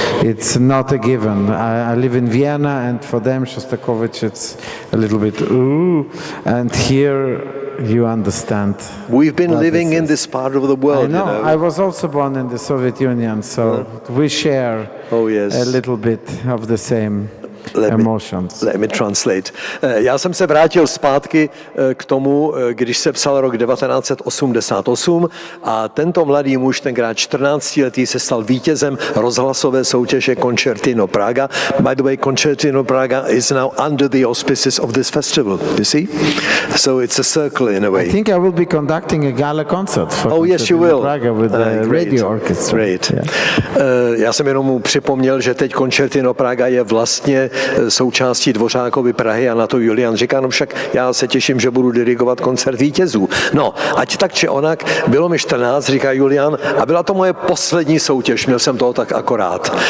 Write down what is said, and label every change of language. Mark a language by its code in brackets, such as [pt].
[en] It's not a given. I live in Vienna, and for them, Shostakovich, it's a little bit ooh, and here you understand. We've been living in this part of the world, I know. you know. I was also born in the Soviet Union, so we share a little bit of the same emotions. Let me translate. [cs] Já jsem se vrátil zpátky k tomu, když se psal rok 1988 a tento mladý muž, tenkrát 14letý, se stal vítězem rozhlasové soutěže Concertino Praga. [en] By the way, Concertino Praga is now under the auspices of this festival, you see? So it's a circle in a way. I think I will be conducting a gala concert for Yes, you will. Praga with the radio orchestra. Great. Yeah. [cs] Já jsem jenom mu připomněl, že teď Concertino Praga je vlastně součástí Dvořákovy Prahy a na to Julian říká, no však já se těším, že budu dirigovat koncert vítězů. No, ať tak či onak, bylo mi 14, říká Julian, a byla to moje poslední soutěž, měl jsem toho tak akorát.